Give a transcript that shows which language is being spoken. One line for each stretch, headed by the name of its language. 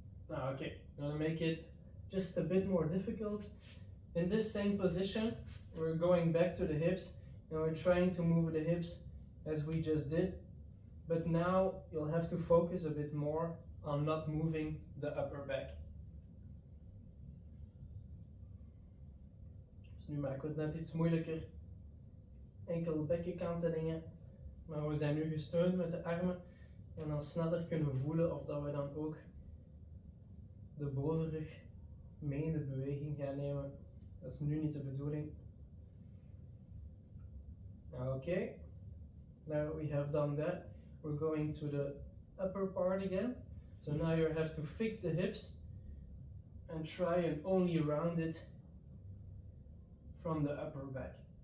English: Now, okay, I'm gonna make it just a bit more difficult. In this same position, we're going back to the hips and we're trying to move the hips as we just did, but now you'll have to focus a bit more on not moving the upper back.
Dutch: Dus nu maken we het net iets moeilijker, enkel bekkenkantelingen, maar we zijn nu gesteund met de armen en dan sneller kunnen voelen of dat we dan ook de bovenrug mee in de beweging gaan nemen. Dat is nu niet de bedoeling.
English: Okay, now we have done that. We're going to the upper part again. So now you have to fix the hips and try and only round it from the upper back.